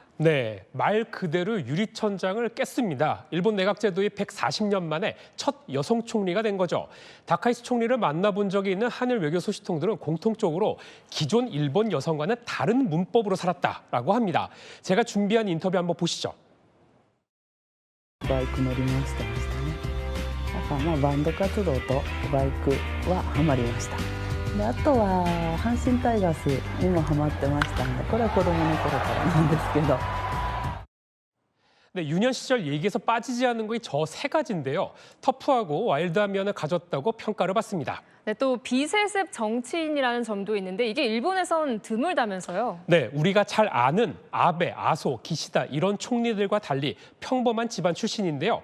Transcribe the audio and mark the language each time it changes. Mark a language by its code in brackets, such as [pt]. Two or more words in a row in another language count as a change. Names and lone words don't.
[ko] 네, 말 그대로 유리천장을 깼습니다. 일본 내각 제도의 140년 만에 첫 여성 총리가 된 거죠. 다카이치 총리를 만나본 적이 있는 한일 외교 소식통들은 공통적으로 기존 일본 여성과는 다른 문법으로 살았다라고 합니다. 제가 준비한 인터뷰 한번 보시죠. [ja] バイク乗り回してましたね。だからバンド活動とバイクはハマりました。であとは阪神タイガースにもハマってましたんで、これは子供の頃からなんですけど。 [ko] 네, 유년 시절 얘기에서 빠지지 않는 것이 저 세 가지인데요. 터프하고 와일드한 면을 가졌다고 평가를 받습니다. 네, 또 비세습 정치인이라는 점도 있는데 이게 일본에선 드물다면서요. 네, 우리가 잘 아는 아베, 아소, 기시다 이런 총리들과 달리 평범한 집안 출신인데요.